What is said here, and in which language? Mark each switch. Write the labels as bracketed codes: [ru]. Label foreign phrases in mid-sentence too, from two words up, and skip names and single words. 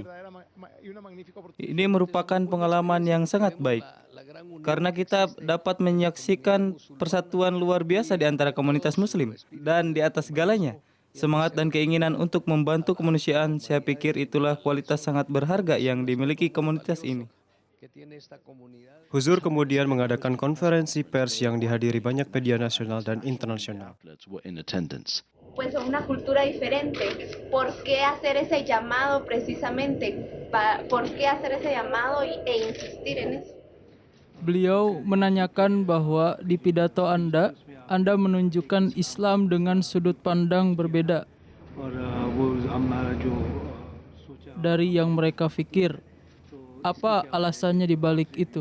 [id] Ini merupakan pengalaman yang sangat baik, karena kita dapat menyaksikan persatuan luar biasa di antara komunitas Muslim. Dan di atas segalanya, semangat dan keinginan untuk membantu kemanusiaan, saya pikir itulah kualitas sangat berharga yang dimiliki komunitas ini. Huzur kemudian mengadakan konferensi pers yang dihadiri banyak media nasional dan internasional. [es] Pues son una cultura diferente. ¿Por qué hacer ese llamado precisamente? ¿Por qué hacer ese llamado e insistir en eso? [id] Beliau menanyakan bahwa di pidato Anda menunjukkan Islam dengan sudut pandang berbeda dari yang mereka pikir. Apa alasannya di balik itu?